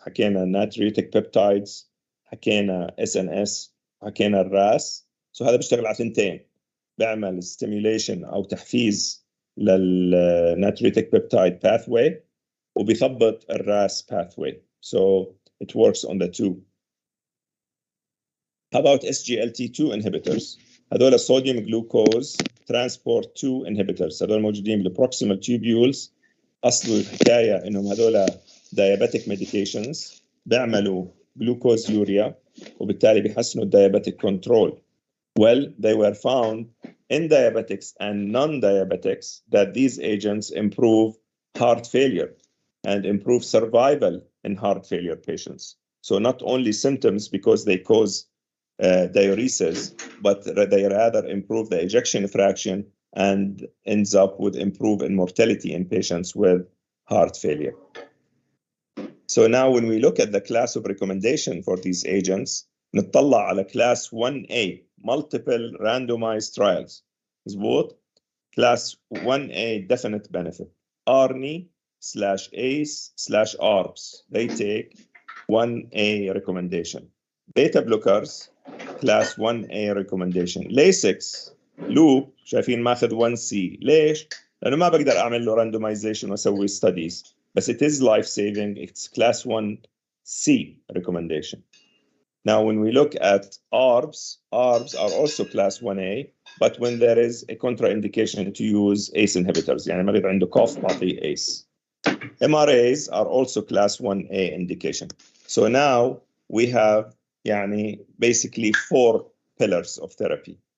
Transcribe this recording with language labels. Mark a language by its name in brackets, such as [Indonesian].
[Arabic] حكينا natriuretic peptides, حكينا SNS, حكينا الRAS. [English] So [Arabic] هذا بيشتغل على ثنتين، بيعمل stimulation أو تحفيز للnatriuretic peptide pathway وبيثبط الRAS pathway. [English] So it works on the two. How about SGLT2 inhibitors? [Arabic] هذول [English] sodium glucose transport 2 inhibitors. [Arabic] هذول موجودين بالproximal tubules. أصل الحكاية إنهم هذول diabetic medications بيعملوا glucosuria وبالتالي بيحسنوا diabetic control. [English] Well, they were found in diabetics and non-diabetics that these agents improve heart failure and improve survival in heart failure patients. So not only symptoms because they cause diuresis, but they rather improve the ejection fraction and ends up with improved mortality in patients with heart failure. So now when we look at the class of recommendation for these agents, [Arabic] نطلع على [English] class 1A, multiple randomized trials. [Arabic] مزبوط؟ [English] Class 1A definite benefit. ARNI/ACE/ARBs. They take 1A recommendation. Beta blockers, class 1A recommendation. Lasix, loop, [Arabic] شايفين ماخذ [English] 1C. [Arabic] ليش؟ لأنه ما بقدر أعمل له randomization وأسوي studies. [English] But it is life-saving. It's class 1C recommendation. Now, when we look at ARBs, ARBs are also class 1A, but when there is a contraindication to use ACE inhibitors, [Arabic] يعني مريض عنده [English] cough [Arabic] بعطيه [English] ACE. MRAs are also class 1A indication. So now we have يعني basically 4 pillars of therapy.